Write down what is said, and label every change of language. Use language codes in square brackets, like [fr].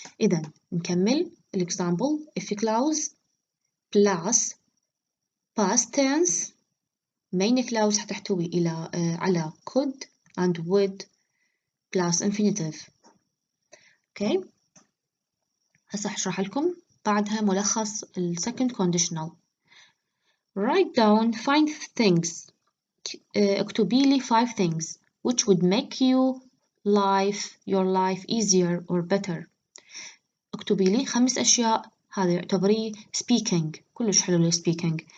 [ar] إذا نكمل الexample. [en] If clause plus past tense main clause [ar] حتحتوي على [en] could and would plus infinitive. Okay. [ar] هسه هشرح لكم بعدها ملخص ال second conditional. [en] Write down 5 things. [ar] اكتبي لي [en] 5 things which would make your life easier or better. [ar] اكتبي لي 5 أشياء هذا يعتبري speaking. كلش حلو ال speaking.